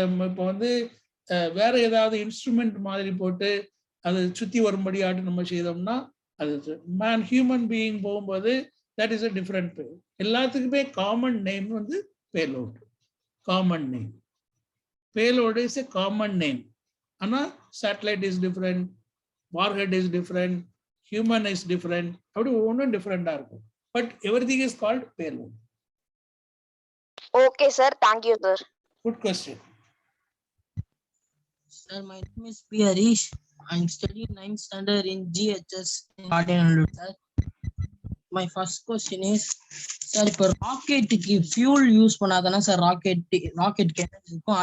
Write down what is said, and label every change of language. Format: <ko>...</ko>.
<ta>இப்போ வந்து வேற ஏதாவது இன்ஸ்ட்ருமெண்ட் மாதிரி போட்டு அதை சுற்றி வரும்படியாட்டு நம்ம செய்தோம்னா அது ஹியூமன் பீயிங் போகும்போது தட் இஸ் அ டிஃப்ரெண்ட் பே. எல்லாத்துக்குமே காமன் நேம் வந்து payload. Common name payload is a common name. ஆனால் satellite is different, warhead is different, human is different, அப்படி ஒவ்வொன்றும் டிஃப்ரெண்டாக இருக்கும்.</ta> <en>But everything is called payload. Okay, sir. Thank you, sir. Good question. Sir, my name is P. Harish. I'm studying 9th standard in GHS in Cardinal, sir. My first question is, sir,</en> <ta>இப்போ ராக்கெட்டுக்கு fuel use பண்ணாதானே sir rocket இருக்கும்.</ta>